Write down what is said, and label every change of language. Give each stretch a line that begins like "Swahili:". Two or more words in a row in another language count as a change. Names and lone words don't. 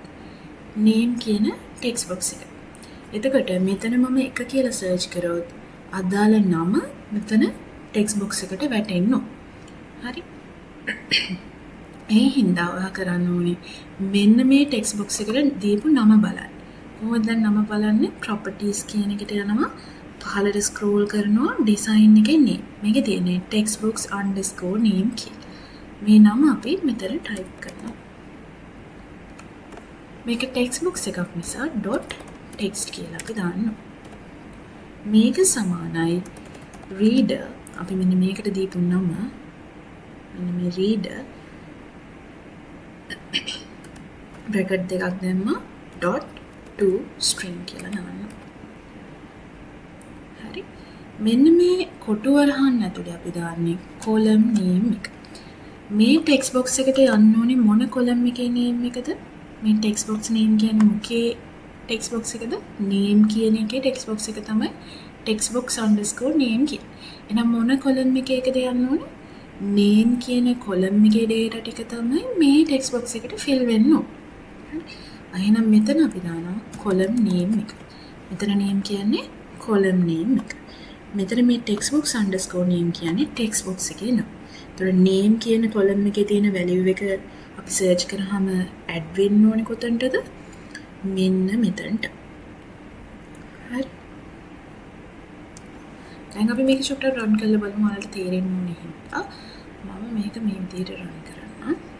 Sinhala: name කියන
English: text box
Sinhala: එක. එතකොට මෙතන මම එක කියලා search කරොත් අදාළ නම මෙතන
English: text box
Sinhala: එකට වැටෙන්න ඕන. හරි. ඒ හින්දා ඔයා කරන්න ඕනේ මෙන්න මේ
English: text box
Sinhala: එකට දීපු නම බලන්න. කොහොමද දැන් නම බලන්නේ? properties කියන එකට යනවා. පහළට scroll කරනවා design එකේ name. මේකේ තියෙන්නේ textbooks_name කියලා. මේ නම අපි මෙතන type කරනවා. මේක
English: text box
Sinhala: එකක් නිසා .text කියලා අපි දානවා. මේක සමානයි reader අපි මෙන්න මේකට දීපු නම මෙන්න මේ
English: reader bracket
Sinhala: දෙකක් දැම්මා .toString කියලා දානවා. හරි. මෙන්න මේ කොටු වරහන් ඇතුලේ අපි දාන්නේ
English: column name
Sinhala: එක. මේ
English: text box
Sinhala: එකට යන්න ඕනේ මොන column එකේ name එකද? මේ
English: text box name
Sinhala: කියන්නේ මොකේ
English: text box
Sinhala: එකද? name කියන එකේ
English: text box
Sinhala: එක තමයි textbooks_name කියන්නේ. එහෙනම් මොන column එකේද යන්න ඕනේ? name කියන column එකේ data ටික තමයි මේ
English: text box
Sinhala: එකට fill වෙන්න ඕනේ. හරි. එහෙනම් මෙතන අපි දානවා
English: column name
Sinhala: එක. මෙතන name කියන්නේ
English: column name
Sinhala: එක. මෙතන මේ textbooks_name කියන්නේ
English: text box
Sinhala: එකේ නම. ඒතර name කියන column එකේ තියෙන value එක අපි search කරාම add වෙන්න ඕනේ කොතනටද? මෙන්න මෙතනට. හරි. දැන් අපි මේක චුට්ටක් run කරලා බලමු ඔයාලට තේරෙන්න ඕනේ හින්දා මම මේක මේ විදිහට run කරන්න.